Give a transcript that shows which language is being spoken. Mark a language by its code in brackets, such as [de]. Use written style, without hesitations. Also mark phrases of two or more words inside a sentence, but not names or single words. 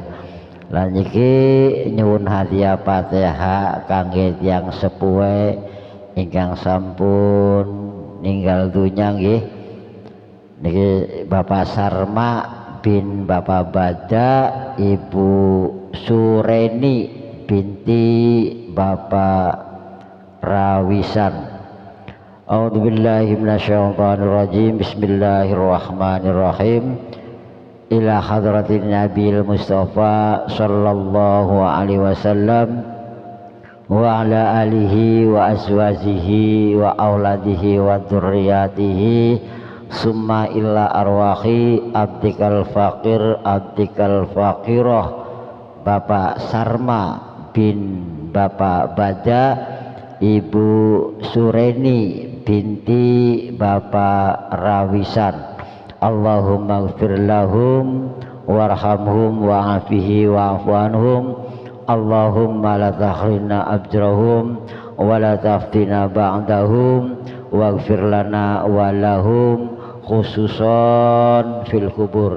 [jv] Lan iki nyuwun hadiah Fatihah kangge tiyang sepuhe ingkang sampun ninggal dunya nggih. Niki Bapak Sarma bin Bapak Bada, Ibu Sureni binti Bapak Rawisan. [ar] أعوذ بالله من الشيطان الرجيم. بسم الله الرحمن الرحيم. إلى حضرة النبي المصطفى صلى الله عليه وسلم وعلى آله وأزواجه وأولاده وذرياته ثم إلى أرواح عبدك الفقير عبدك الفقيرة Bapak Sarma bin Bapak Bada, Ibu Sureni binti Bapak Rawisan. اللهم اغفر لهم وارحمهم وعافه واعف عنهم. اللهم لا تحرمنا أجرهم ولا تفتنا بعدهم واغفر لنا ولهم خصوصا في القبور.